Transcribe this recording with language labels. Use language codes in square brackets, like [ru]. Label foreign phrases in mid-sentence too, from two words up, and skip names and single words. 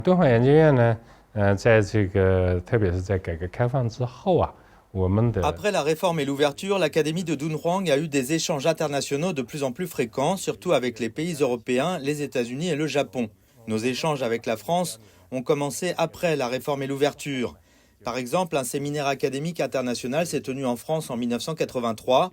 [zh] 敦煌研究院呢，特别是在改革开放之后啊。 [fr] Après la réforme et l'ouverture, l'Académie de Dunhuang a eu des échanges internationaux de plus en plus fréquents, surtout avec les pays européens, les États-Unis et le Japon. Nos échanges avec la France ont commencé après la réforme et l'ouverture. Par exemple, un séminaire académique international s'est tenu en France en 1983.